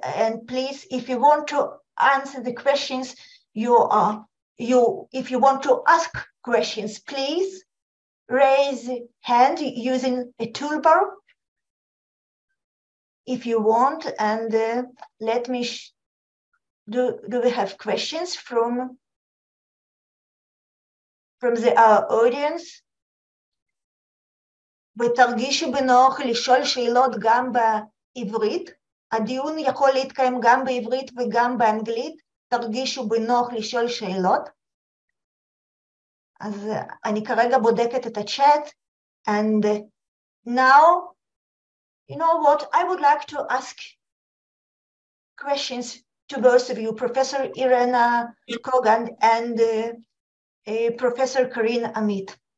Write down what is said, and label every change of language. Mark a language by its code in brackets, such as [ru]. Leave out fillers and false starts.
[en] And please, if you want to answer the questions, if you want to ask questions, please raise hand using a toolbar if you want. And let me do we have questions from our audience? [he] ותרגישו בנוח לשאול שאלות גם בעברית. הדיון יכול להתקיים גם בעברית וגם באנגלית. תרגישו בנוח לשאול שאלות. אז אני כרגע בודקת את הצ'אט. [en] And now, you know what? I would like to ask questions to both of you, Professor Irena Kogan and Professor Karine Amit.